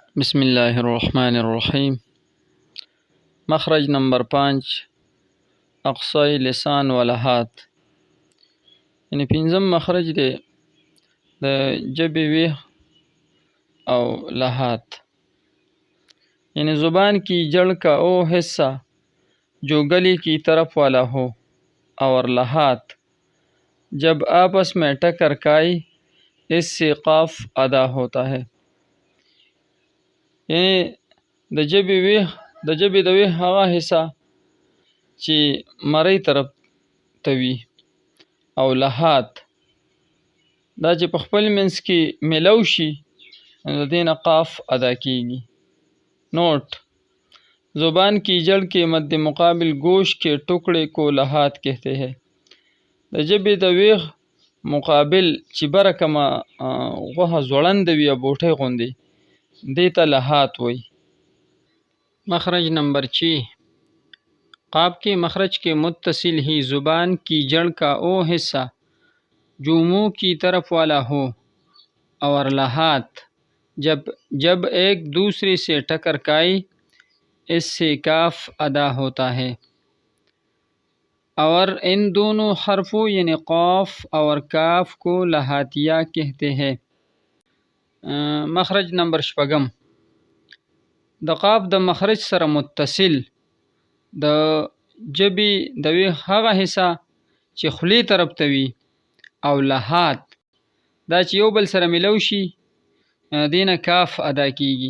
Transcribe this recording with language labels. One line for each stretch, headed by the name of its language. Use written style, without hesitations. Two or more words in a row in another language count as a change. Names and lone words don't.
Arabic: بسم الله الرحمن الرحیم.
Urdu: مخرج نمبر 5 اقصای لسان و لحات.
Pashto: یعنی پنځم مخرج دی د ژبې ویح او لحات.
Urdu: یعنی زبان کی جڑ کا او حصہ جو گلی کی طرف والا ہو اور لحات جب آپس میں ٹکر کھائے اس سے قاف ادا ہوتا ہے.
Pashto: یعنی د ژبې د ویح هغه حصہ چې مرۍ طرف ته وي او لحات دا چې په خپل منځ کې ملو شي د دې نه قاف ادا کیږي.
Urdu: نوٹ: زبان کی جڑ کے مد مقابل گوشت کے ٹکڑے کو لحات کہتے ہیں.
Pashto: د ژبې د ویح مقابل چې بره کومه غوښه ځوړنده وي او بوټۍ غوندې دې ته لحات وایي.
Urdu: مخرج نمبر 6 قاف کے مخرج کے متصل ہی زبان کی جڑ کا وہ حصہ جو منہ کی طرف والا ہو اور لحات جب ایک دوسرے سے ٹکر کھائے اس سے کاف ادا ہوتا ہے. اور ان دونوں حرفوں یعنی قاف اور کاف کو لحاتیہ کہتے ہیں.
Pashto: مخرج نمبر 6 د قاف د مخرج سره متصل د ژبې د ویح هغه حصہ چې خولې طرف ته وي او لحات دا چې یو بل سره ملو شي دې نه کاف ادا کیږي.